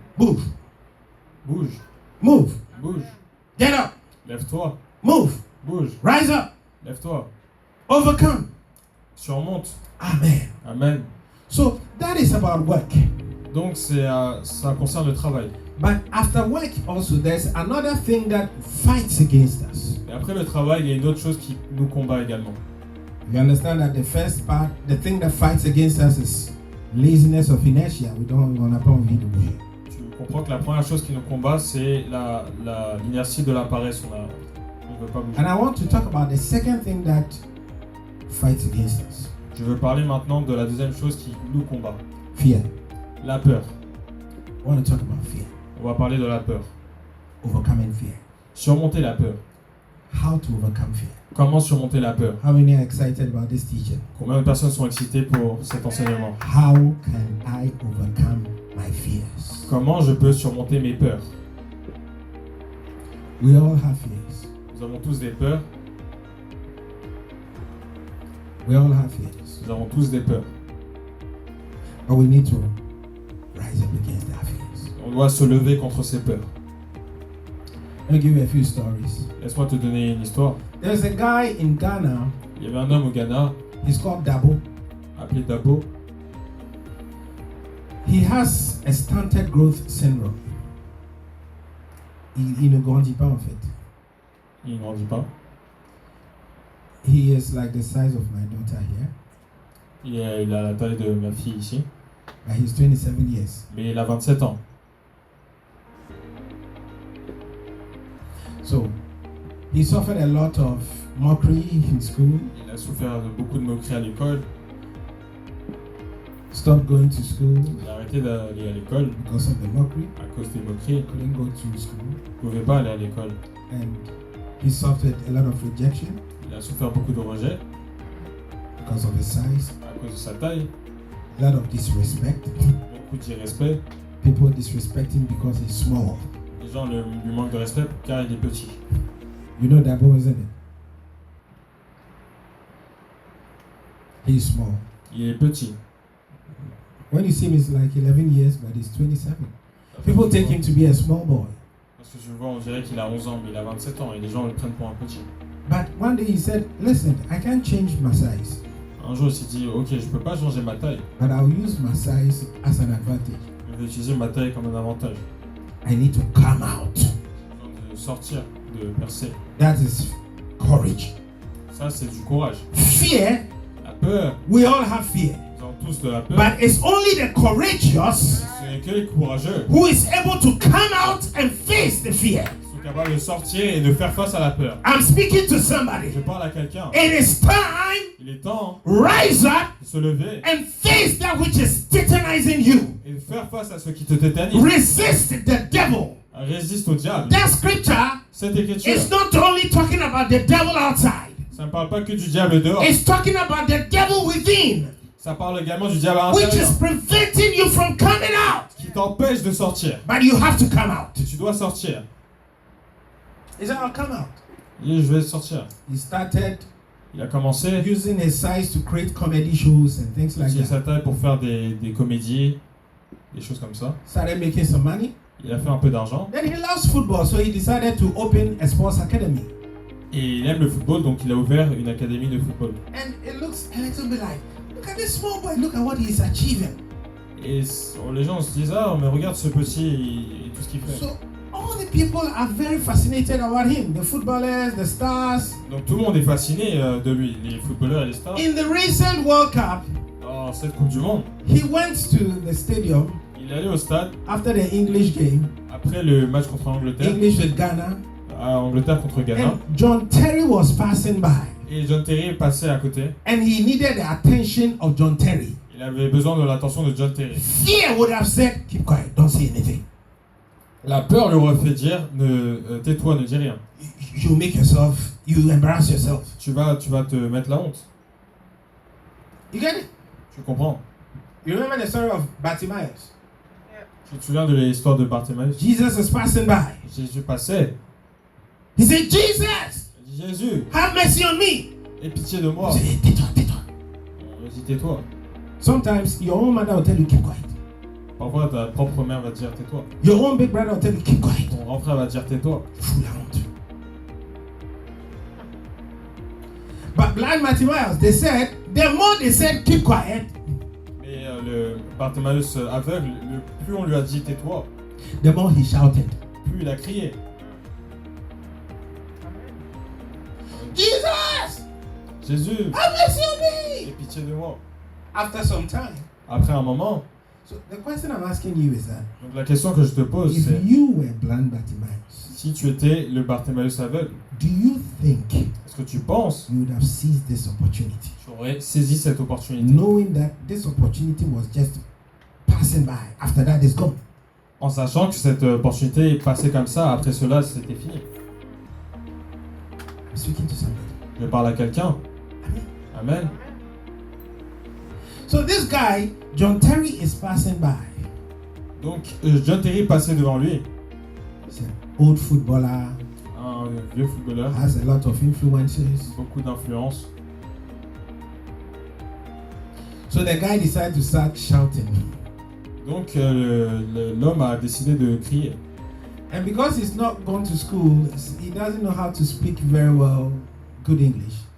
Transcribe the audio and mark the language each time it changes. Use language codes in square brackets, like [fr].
[en] Move. [fr] Bouge, [en] Move. [fr] bouge. [en] Get up. [fr] Lève-toi, [en] Move. [fr] bouge. [en] Rise up. [fr] Lève-toi. [en] Overcome. [fr] Surmonte. [en] Amen. [fr] Amen. [en] So that is about work. [fr] Donc ça concerne le travail. [en] But after work also there's another thing that fights against us. [fr] Et après le travail, il y a une autre chose qui nous combat également. [en] You understand that the first part, the thing that fights against us is laziness of inertia. [fr] On n'a pas envie de bouger. Tu comprends que la première chose qui nous combat, c'est l'inertie de la paresse. On ne veut pas bouger. [en] And I want to talk about the second thing that fights against us. [fr] Je veux parler maintenant de la deuxième chose qui nous combat. [en] Fear. [fr] La peur. [en] I want to talk about fear. [fr] On va parler de la peur. [en] Overcoming fear. [fr] Surmonter la peur. [en] How to overcome fear. [fr] Comment surmonter la peur? [en] How many are excited about this teaching? [fr] Combien de personnes sont excitées pour cet enseignement? [en] How can I overcome my fears? [fr] Comment je peux surmonter mes peurs? [en] We all have fears. [fr] Nous avons tous des peurs. [en] We all have fears. [fr] Nous avons tous des peurs. [en] But we need to rise up against our fears. [fr] On doit se lever contre ces peurs. [en] Let me give you a few stories. [fr] Laisse-moi te donner une histoire. [en] There's a guy in Ghana. [fr] Il y avait un homme au Ghana [en] He's called Dabo. [fr] appelé Dabo. [en] He has a stunted growth syndrome. [fr] Il ne grandit pas en fait. Il ne grandit pas. [en] He is like the size of my daughter here. [fr] Il a la taille de ma fille ici. [en] But he's 27 years. [fr] Mais il a 27 ans. [en] So he suffered a lot of mockery in school. [fr] Il a souffert de beaucoup de moqueries à l'école. [en] Stopped going to school [fr] Il a arrêté d'aller à l'école [en] because of the mockery. [fr] à cause des moqueries. [en] Couldn't go to school. [fr] Il ne pouvait pas aller à l'école. [en] And he suffered a lot of rejection [fr] Il a souffert beaucoup de rejets [en] because of his size. [fr] à cause de sa taille. [en] A lot of disrespect. [fr] Beaucoup d'irrespect. [en] People disrespect him because he's small. [fr] Les gens lui manquent de respect car il est petit. [en] You know Dabo, isn't it? He's small. [fr] Il est petit. [en] When you see him, he's like 11 years, but he's 27. People take him to be a small boy. [fr] Parce que je le vois, on dirait qu'il a 11 ans, mais il a 27 ans et les gens le prennent pour un petit. [en] But one day he said, listen, I can't change my size, [fr] Un jour, il s'est dit, ok, je peux pas changer ma taille. [en] but I'll use my size as an advantage. [fr] Je vais utiliser ma taille comme un avantage. [en] I need to come out. [fr] De sortir, de percer. [en] That is courage. [fr] Ça, c'est du courage. [en] Fear, [fr] La peur, [en] we all have fear. [fr] nous avons tous de la peur. [en] But it's only the courageous [fr] Ce n'est que les courageux [en] who is able to come out and face the fear. [fr] qui sont capables de sortir et de faire face à la peur. [en] I'm speaking to somebody. [fr] Je parle à quelqu'un. [en] It is time, [fr] Il est temps [en] rise up [fr] de se lever [en] and face that which is titannizing you. [fr] et de faire face à ce qui te tétanise. [en] Resist the devil. [fr] Résiste au diable. [en] That scripture [fr] Cette écriture, [en] is not only talking about the devil outside. [fr] ça ne parle pas que du diable dehors. [en] It's talking about the devil within, [fr] Ça parle également du diable à [en] which [fr] l'intérieur [en] is preventing you from coming out. [fr] qui t'empêche de sortir. [en] But you have to come out. [fr] Et tu dois sortir. [en] He said, I'll come out. [fr] Et je vais sortir. [en] He started [fr] Il a commencé à [en] using his size to create comedy shows and things like [fr] utiliser [en] that. [fr] sa taille pour faire des comédies, des choses comme ça. [en] Started making some money. [fr] Il a fait un peu d'argent. [en] Then he loves football, so he decided to open a sports academy. [fr] Et il aime le football, donc il a ouvert une académie de football. [en] And it looks a little bit like, look at this small boy, look at what he's achieving. [fr] Et les gens se disent, ah, mais regarde ce petit et tout ce qu'il fait. [en] So all the people are very fascinated about him, the footballers, the stars. [fr] Donc tout le monde est fasciné de lui, les footballeurs et les stars. [en] In the recent World Cup, [fr] En cette Coupe du Monde, [en] he went to the stadium [fr] il est allé au stade [en] after the English game, [fr] après le match contre l'Angleterre, [en] English with Ghana, [fr] à Angleterre contre Ghana. [en] and John Terry was passing by, [fr] Et John Terry est passé à côté. [en] and he needed the attention of John Terry. [fr] Il avait besoin de l'attention de John Terry. [en] Fear would have said, keep quiet, don't say anything. [fr] La peur lui aurait fait dire, tais-toi, ne dis rien. [en] You make yourself, you embarrass yourself. [fr] Tu vas te mettre la honte. [en] You get it? [fr] Tu comprends? [en] You remember the story of Bartimaeus? [fr] Tu te souviens de l'histoire de Bartimaeus? [en] Jesus is passing by. [fr] Jésus passait. [en] He said, Jesus, [fr] Il dit, Jésus, [en] have mercy on me. [fr] aie pitié de moi. [en] He said, [fr] tais-toi, tais-toi. On dit, tais-toi. [en] Sometimes your own mother will tell you, keep quiet. [fr] Parfois, ta propre mère va te dire tais-toi. [en] Your own big brother will tell you, keep quiet. [fr] Ton grand frère va te dire tais-toi. Fous la honte. [en] But blind Bartimaeus, they said, the more they said, keep quiet, [fr] Mais le Bartimaeus aveugle, plus on lui a dit tais-toi, [en] the more he shouted, [fr] plus il a crié. [en] Jesus, [fr] Jésus, [en] have mercy on [fr] aie [en] me. [fr] pitié de moi. [en] After some time. [fr] Après un moment, [en] So the question I'm asking you is that, [fr] donc la question que je te pose, [en] if [fr] c'est [en] you were blind Bartimaeus, [fr] si tu étais le Bartimaeus aveugle, [en] do you think [fr] est-ce que tu penses [en] you would have seized this opportunity? [fr] que tu aurais saisi cette opportunité [en] Knowing that this opportunity was just passing by. After that, it's gone. [fr] en sachant que cette opportunité est passée comme ça, après cela, c'était fini? [en] I'm speaking to somebody. [fr] Je parle à quelqu'un. [en] Amen. [fr] Amen. [en] So this guy, John Terry, is passing by. [fr] Donc, John Terry passait devant lui, [en] He's an old footballer, [fr] un vieux footballeur, [en] has a lot of influences. [fr] beaucoup d'influence. [en] So the guy decided to start shouting. [fr] Donc, l'homme a décidé de crier. [en] And because he's not gone to school, he doesn't know how to speak very well good English.